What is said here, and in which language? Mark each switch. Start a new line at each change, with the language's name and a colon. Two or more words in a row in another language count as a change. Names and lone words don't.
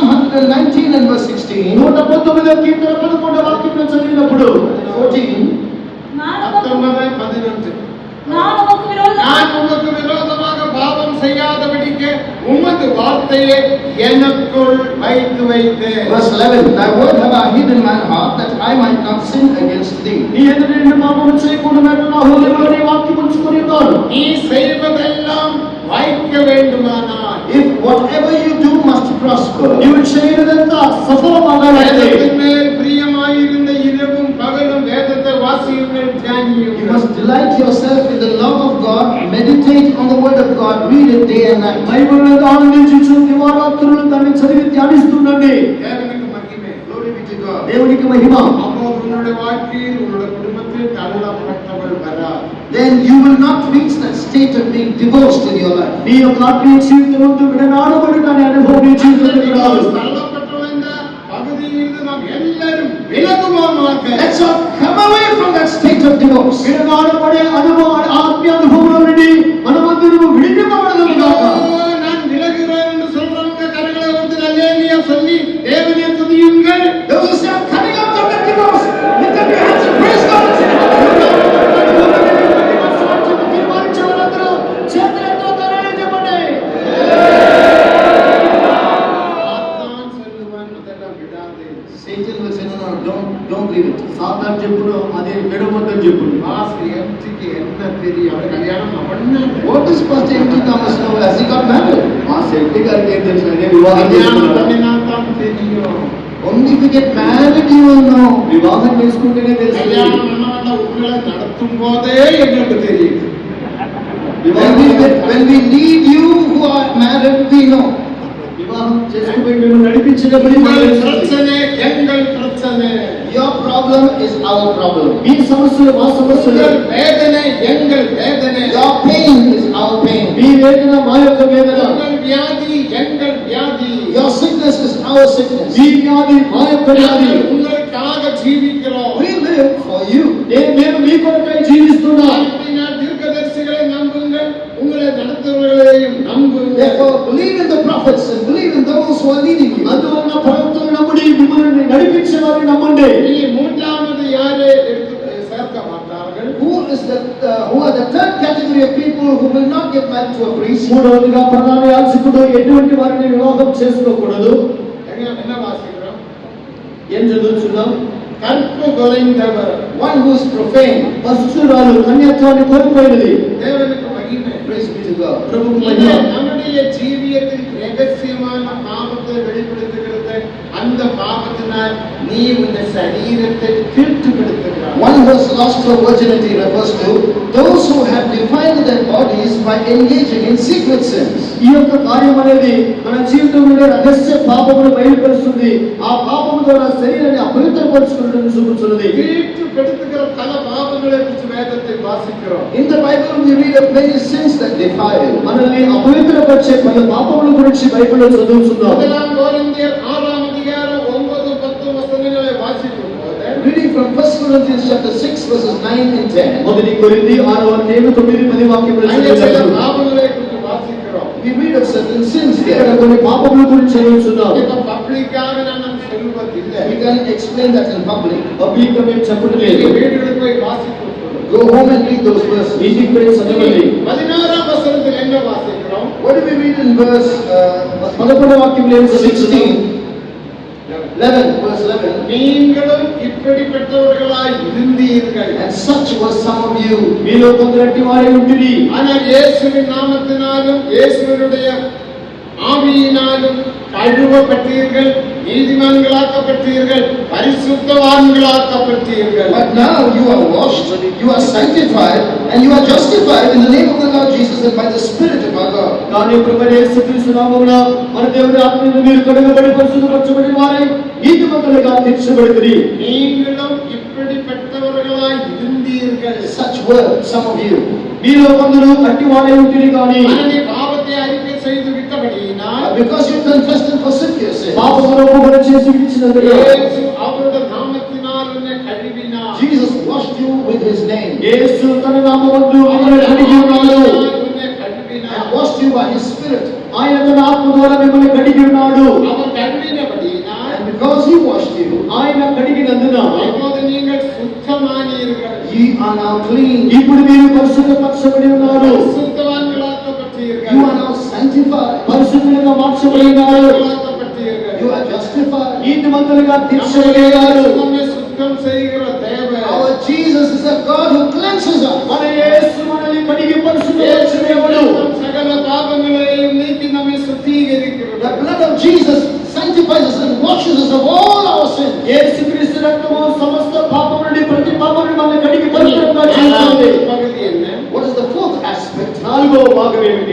English: 119 and verse 16.
Telugu: 119వ కీర్తన 11వ వాక్యంలో చదివినప్పుడు 14.
Tamil: நான் உமக்கு விரோதமாக பாவம் செய்யாதபடிக்கு உமது வார்த்தையை எனக்குள் வைத்து வைத்தேன்.
English: Verse 11. Thy word have I hid in my heart, that I might not sin against thee.
Telugu: నీ ఎదుట నేను పాపము చేయకుండా నా హృదయంలో నీ వాక్యం ఉంచుకొని ఉన్నాను.
Tamil: நீ செய்வதெல்லாம் வாய்க்க வேண்டுமானால்,
English: If whatever you do must prosper,
Telugu: నీవు చేయనిదంతా సఫలమవ్వాలంటే
Tamil: வேதத்தின் மேல் பிரியமாயிருந்த இரவும் பகலும் வேதத்தை வாசியுங்கள்,
English: you
Tamil: தியானியுங்கள்.
English: must delight yourself in the love of God, meditate on the word of God, read it day and night.
Telugu: బైబిల్లో ఆనందించుచు దివారాత్రులు దాన్ని చదివి ధ్యానిస్తుండండి.
Tamil: தேவனுக்கு மகிமை.
English: Glory be to God.
Telugu: దేవునికి మహిమ.
Tamil: அப்போது உன்னுடைய வாழ்க்கையில் உன்னுடைய குடும்பத்தில் தள்ளப்பட்டவள் வராது.
English: Then you will not reach that state of being divorced in your life.
Telugu: నీ యొక్క ఆత్మీయ జీవితమందు విడనాడబడిన అనే అనుభవం నీ జీవితంలో రాదు.
Tamil: தள்ளப்பட்டவள் என்ற பகுதியிலிருந்து நாம் எல்லாரும் விலகுவோமாக.
English: Let's all come away from that state of divorce.
Telugu: విడనాడబడే అనుభవం, ఆత్మీయ అనుభవంలో నుండి మనమందరము విడిపింపబడదాము గాక.
Tamil: நான் விலகுகிறேன் என்று சொல்றவங்க கரங்களை உயர்த்தி அல்லேலூயா சொல்லி தேவனை துதியுங்கள்.
English: Those who say, I'm coming out of that divorce, lift up your hands and praise God.
Telugu: తీర్మానించేవారందరూ చేతులెత్తి ధనాన్ని చెప్పండి.
Tamil: சாத்தான் சொல்லுவான், அதெல்லாம் விடாதே.
English: Satan will say, no, don't leave it.
Telugu: సాతాను చెప్పును అది విడవద్దని చెప్పును.
Tamil: பாஸ்டர் எம்டிக்கு என்ன தெரியும்? அவர் கல்யாணம் பண்ணாரு.
English: What does Pastor M.T. Thomas know? Has he got married?
Telugu: మా శెట్టి గారికి ఏం తెలుసు ఆయన వివాహం
Tamil: கல்யாணம்
Telugu: చేసుకున్నాడు.
Tamil: பண்ணினா தான் தெரியும்.
English: Only if you get married, you will know.
Telugu: వివాహం చేసుకుంటేనే తెలుసు.
Tamil: கல்யாணம் பண்ணவன உங்களை நடத்தும் போதே எங்களுக்கு தெரியும்.
English: When we lead you who are married, we know.
Telugu: వివాహం చేసుకుని మేము నడిపించినప్పుడు
Tamil: உங்கள் பிரச்சனை எங்கள் பிரச்சனை.
English: Your problem is our problem.
Telugu: మీ సమస్యలు మా సమస్యలు.
Tamil: உங்கள் வேதனை எங்கள் வேதனை.
English: Your pain is our pain.
Telugu: మీ వేదన మా యొక్క వేదన.
Tamil: உங்கள் வியாதி எங்கள் வியாதி.
English: Your sickness is our sickness.
Telugu: మీ వ్యాధి మా యొక్క వ్యాధి.
Tamil: நாங்கள் உங்களுக்காக ஜீவிக்கிறோம்.
English: We live for you.
Telugu: నేను మీ కొరకై జీవిస్తున్నాను.
Tamil: அன்பினால் தீர்க்கதரிசிகளை நம்புங்கள், உங்களை நடத்துபவர்களையும் நம்புங்கள்.
English: Therefore, believe in the prophets and believe in those who are leading you.
Telugu: అందువలన ప్రవక్తలను నమ్ముడి, మిమ్మల్ని నడిపించే వారిని నమ్మండి.
Tamil: நீ மூன்றாவது யாரை சேர்க்க மாட்டார்கள்?
English: Who are the third category of people who will not get married to a priest?
Telugu: మూడవదిగా ప్రధాన యాజకుడు ఎటువంటి వారిని వివాహం చేసుకోకూడదు.
Tamil: என்ன வாசிக்கிறோம்?
Telugu: ఏం చదువుతున్నాం?
Tamil: கற்பு குறைந்தவர்.
English: One who is profane.
Telugu: పశురాలు కన్యత్వాన్ని కోల్పోయినది.
Tamil: தேவனுக்கு மகிமை.
English: Praise be to God.
Telugu: ప్రభువుకు
Tamil: இது
Telugu: మహిమ.
Tamil: நம்முடைய ஜீவியத்தில் ரகசியமான பாவத்தை வெளிப்படுத்துகிறது. அந்த பாவத்தினால் நீ உன் சரீரத்தை தீட்டுப்படுத்துகிறாய்.
English: One who has lost her virginity refers to those who have defiled their bodies by engaging in secret sins.
Telugu: ఈ యొక్క కార్యం అనేది మన జీవితంలో రహస్య పాపమును బయలుపరుస్తుంది. ఆ పాపము ద్వారా శరీరాన్ని అపవిత్రపరచుకున్నట్టు చూపుతున్నది.
Tamil: தீட்டுப்படுத்துகிற பல பாவங்களை குறித்து வேதத்தை வாசிக்கிறோம்.
English: In the Bible we read of many sins that defile.
Telugu: మనల్ని అపవిత్రపరిచే పలు పాపముల గురించి బైబిల్లో చదువుతున్నాం.
Tamil: முதலாம் கொரிந்தியர் 6ஆம் அதிகாரம் 9, 10 வசனங்களை வாசிக்கும் போது
English: Reading from 1 Corinthians chapter 6 verses 9 and 10.
Telugu: మొదటి కొరింథీ 6వ అధ్యాయం 9, 10 వాక్యములు
Tamil: அங்கே சில
Telugu: చదువుతున్నాం.
Tamil: பாவங்களை குறித்து வாசிக்கிறோம்.
English: We read of certain sins
Telugu: ఇక్కడ
English: there.
Telugu: కొన్ని పాపముల గురించి చదువుతున్నాం.
Tamil: இப்ப பப்ளிக்காக நான் சொல்வதில்லை.
English: We can explain that in public.
Telugu: పబ్లిక్ గా మేము చెప్పడం
Tamil: நீங்க
Telugu: లేదు.
Tamil: வீடுகளுக்கு போய் வாசிக்கும்
English: Go home and read those verses.
Telugu: ఇంటికి పోయి చదవండి.
Tamil: 16ஆம் வசனத்தில் என்ன வாசிக்கிறோம்?
English: What do we read in verse
Telugu: 11వ వాక్యంలో ఏం చదువుతున్నాం?
English: 11, verse 11.
Tamil: நீங்களும் இப்படிப்பட்டவர்களாய் இருந்தீர்கள்.
English: And such was some of you.
Telugu: మీలో కొందరటి వారే ఉంటిరి.
Tamil: ஆனால் இயேசுவின் நாமத்தினாலும் இயேசுவினுடைய ஆவியினாலும் கழுவப்பட்டீர்கள், நீதிமான்களாக்கப்பட்டீர்கள், பரிசுத்தவான்களாக்கப்பட்டீர்கள்.
English: But now you are washed, you are sanctified, and you are justified in the name of the Lord Jesus and by the Spirit of our God.
Telugu: కానీ ప్రభువైన యేసుక్రీస్తు నామమున మన దేవుని ఆత్మయందు మీరు కడుగబడి పరిశుద్ధపరచబడిన వారై నీతిమంతులుగా తీర్చబడితిరి.
Tamil: நீங்களும் இப்படிப்பட்டவர்களாய் இருந்தீர்கள்.
English: Such were some of you.
Telugu: మీలో కొందరు అట్టి వారే ఉంటిరి. కానీ
Tamil: ஆனால் நீ பாவத்தை அறிக்கை செய்து விட்டபடியினால்
English: Because you confessed and forsook your sin,
Telugu: పాపమును ఒప్పుకొని చేసి విడిచినందుకు
Tamil: இயேசு அவருடைய நாமத்தினால் உன்னை கழுவினார்.
English: Jesus washed you with his name
Telugu: యేసు తన నామమందు మిమ్మల్ని కడిగి ఉన్నాడు.
Tamil: உன்னை கழுவினார்.
English: and washed you by his Spirit.
Telugu: ఆయన తన ఆత్మ ద్వారా మిమ్మల్ని కడిగి ఉన్నాడు.
Tamil: அவர் கழுவினபடி
English: he washed you,
Telugu: ఆయన కడిగినందున
Tamil: இப்போது நீங்கள் சுத்தமானீர்கள்.
English: ye are now clean.
Telugu: ఇప్పుడు మీరు పరిశుద్ధపరచబడి ఉన్నారు.
Tamil: பரிசுத்தவான்களாக்கப்பட்டீர்கள்.
English: You are now sanctified.
Telugu: పరిశుద్ధులుగా మార్చబడి ఉన్నారు.
Tamil: நீதிமான்களாக்கப்பட்டீர்கள்.
English: You are justified.
Telugu: నీతిమంతులుగా తీర్చబడి ఉన్నారు.
Tamil: நம்மை சுத்தம் செய்கிற தேவன்.
English: Our Jesus is a God who cleanses us.
Telugu: మన యేసు మనల్ని కడిగి పరిశుద్ధపరిచిన దేవుడు.
Tamil: சகல பாவங்களையும் நீக்கி நம்மை சுத்திகரிக்கிறார்.
English: The blood of Jesus sanctifies us and washes us of all our sins.
Telugu: యేసుక్రీస్తు రక్తము సమస్త పాపం నుండి ప్రతి పాపం నుండి మనల్ని కడిగి పరిశుద్ధంగా చేస్తుంది.
Tamil: பகுதி என்ன?
English: What is the fourth aspect?
Telugu: నాలుగో భాగం ఏమిటి?